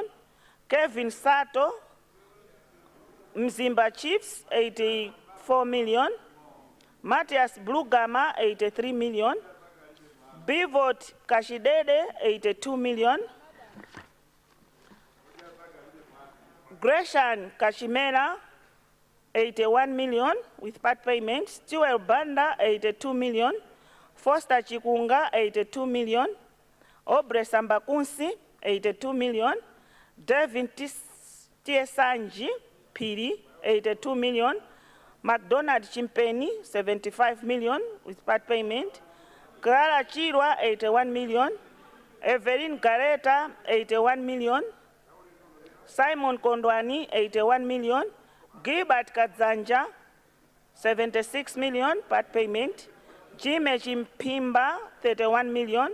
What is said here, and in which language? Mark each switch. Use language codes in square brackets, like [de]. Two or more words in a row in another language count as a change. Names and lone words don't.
[en] Kevin Sato, Mzimba Chiefs, 84 million. Matthias Blugama, 83 million. Bivot Kashidede, 82 million. Gresham Kashimera, 81 million with part payment. Stewell Banda, 82 million. Foster Chikunga, 82 million. Obre Sambakunsi, 82 million. Devin Tiesanji Piri, 82 million. McDonald Chimpeni, 75 million with part payment. Clara Chirwa, 81 million. Evelyn Gareta, 81 million. Simon Kondwani, 81 million. Gilbert Kadzanja, 76 million part payment. Jime Chimpimba, 31 million.